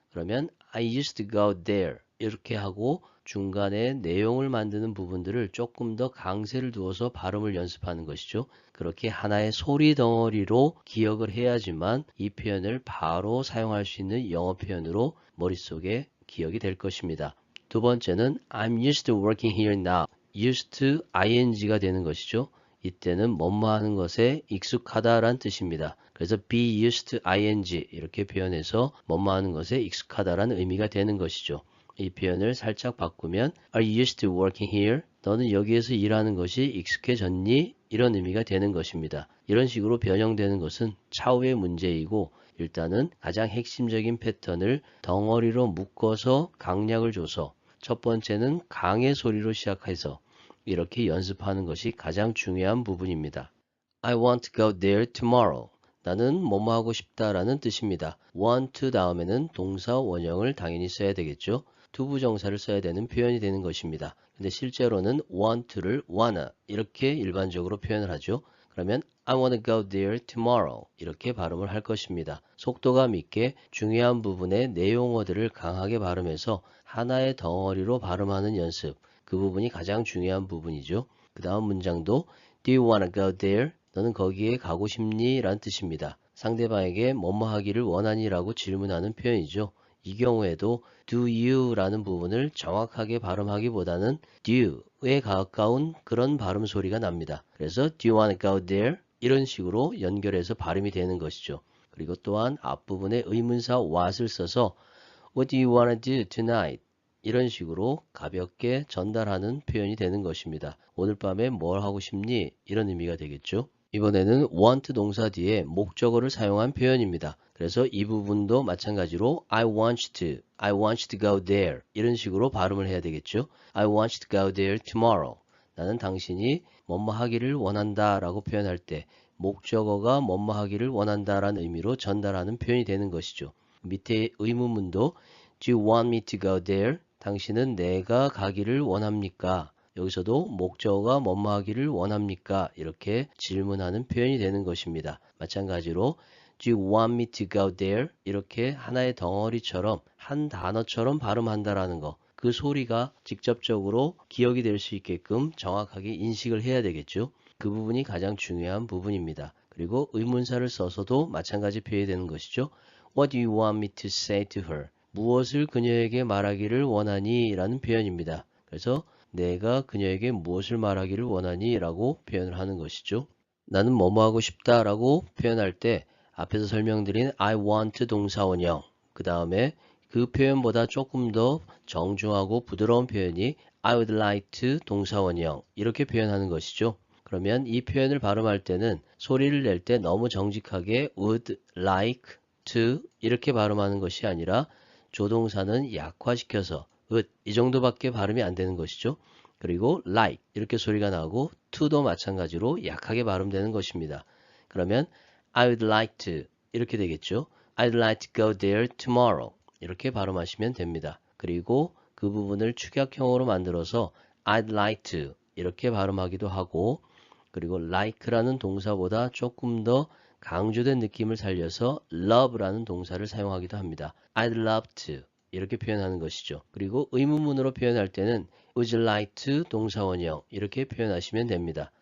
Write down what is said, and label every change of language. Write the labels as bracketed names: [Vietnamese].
[Korean] 그러면 [English] I used to go there [Korean] 이렇게 하고 중간에 내용을 만드는 부분들을 조금 더 강세를 두어서 발음을 연습하는 것이죠. 그렇게 하나의 소리 덩어리로 기억을 해야지만 이 표현을 바로 사용할 수 있는 영어 표현으로 머릿속에 기억이 될 것입니다. [English] 두 번째는 I'm used to working here now. [Korean] used to ing가 되는 것이죠. 이때는 뭐뭐 하는 것에 익숙하다라는 뜻입니다. 그래서 be used to ing 이렇게 표현해서 뭐뭐 하는 것에 익숙하다라는 의미가 되는 것이죠. 이 표현을 살짝 바꾸면 [English] Are you used to working here? [Korean] 너는 여기에서 일하는 것이 익숙해졌니? 이런 의미가 되는 것입니다. 이런 식으로 변형되는 것은 차후의 문제이고 일단은 가장 핵심적인 패턴을 덩어리로 묶어서 강약을 줘서 첫 번째는 강의 소리로 시작해서 이렇게 연습하는 것이 가장 중요한 부분입니다. [English] I want to go there tomorrow. [Korean] 나는 뭐뭐 하고 싶다라는 뜻입니다. want to 다음에는 동사 원형을 당연히 써야 되겠죠. 투부정사를 써야 되는 표현이 되는 것입니다. 근데 실제로는 want to를 wanna 이렇게 일반적으로 표현을 하죠. 그러면 [English] I want to go there tomorrow [Korean] 이렇게 발음을 할 것입니다. 속도감 있게 중요한 부분의 내용어들을 강하게 발음해서 하나의 덩어리로 발음하는 연습 그 부분이 가장 중요한 부분이죠. 그 다음 문장도 [English] Do you want to go there? [Korean] 너는 거기에 가고 싶니? 라는 뜻입니다. 상대방에게 뭐뭐 하기를 원하니? 라고 질문하는 표현이죠. 이 경우에도 do you 라는 부분을 정확하게 발음하기보다는 do에 가까운 그런 발음 소리가 납니다. 그래서 [English] do you want to go there? [Korean] 이런 식으로 연결해서 발음이 되는 것이죠. 그리고 또한 앞부분에 의문사 what을 써서 [English] What do you want to do tonight? [Korean] 이런 식으로 가볍게 전달하는 표현이 되는 것입니다. 오늘 밤에 뭘 하고 싶니? 이런 의미가 되겠죠. 이번에는 want 동사 뒤에 목적어를 사용한 표현입니다. 그래서 이 부분도 마찬가지로 [English] I want you to go there [Korean] 이런 식으로 발음을 해야 되겠죠. [English] I want you to go there tomorrow. [Korean] 나는 당신이 뭐뭐 하기를 원한다 라고 표현할 때 목적어가 뭐뭐 하기를 원한다라는 의미로 전달하는 표현이 되는 것이죠. 밑에 의문문도 [English] Do you want me to go there? [Korean] 당신은 내가 가기를 원합니까? 여기서도 목적어가 뭐뭐 하기를 원합니까? 이렇게 질문하는 표현이 되는 것입니다. 마찬가지로 [English] Do you want me to go there? [Korean] 이렇게 하나의 덩어리처럼 한 단어처럼 발음한다라는 거. 그 소리가 직접적으로 기억이 될 수 있게끔 정확하게 인식을 해야 되겠죠. 그 부분이 가장 중요한 부분입니다. 그리고 의문사를 써서도 마찬가지 표현이 되는 것이죠. [English] What do you want me to say to her? [Korean] 무엇을 그녀에게 말하기를 원하니? 라는 표현입니다. 그래서 내가 그녀에게 무엇을 말하기를 원하니? 라고 표현을 하는 것이죠. 나는 뭐뭐 하고 싶다 라고 표현할 때 앞에서 설명드린 I want 동사원형, 그 다음에 그 표현보다 조금 더 정중하고 부드러운 표현이 [English] I would like to [Korean] 동사원형, 이렇게 표현하는 것이죠. 그러면 이 표현을 발음할 때는 소리를 낼 때 너무 정직하게 would like to 이렇게 발음하는 것이 아니라 조동사는 약화시켜서 would 이 정도밖에 발음이 안 되는 것이죠. 그리고 like 이렇게 소리가 나고 to도 마찬가지로 약하게 발음되는 것입니다. 그러면 [English] I would like to [Korean] 이렇게 되겠죠. [English] I'd like to go there tomorrow [Korean] 이렇게 발음하시면 됩니다. 그리고 그 부분을 축약형으로 만들어서 I'd like to 이렇게 발음하기도 하고, 그리고 like라는 동사보다 조금 더 강조된 느낌을 살려서 love라는 동사를 사용하기도 합니다. I'd love to 이렇게 표현하는 것이죠. 그리고 의문문으로 표현할 때는 [English] would you like to [Korean] 동사원형 이렇게 표현하시면 됩니다.